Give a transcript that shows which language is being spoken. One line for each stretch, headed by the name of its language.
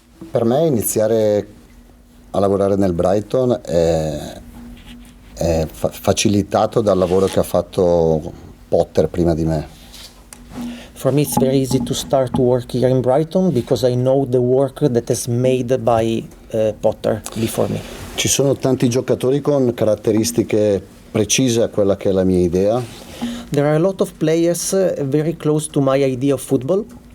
Italian: Per me iniziare a lavorare nel Brighton è facilitato dal lavoro che ha fatto Potter prima di me.
English: For me, it's very easy to start to work here in Brighton because I know the work that is made by Potter before me.
Italian: Ci sono tanti giocatori con caratteristiche precise a quella che è la mia idea.
English: There are a lot of players very close to my idea of football.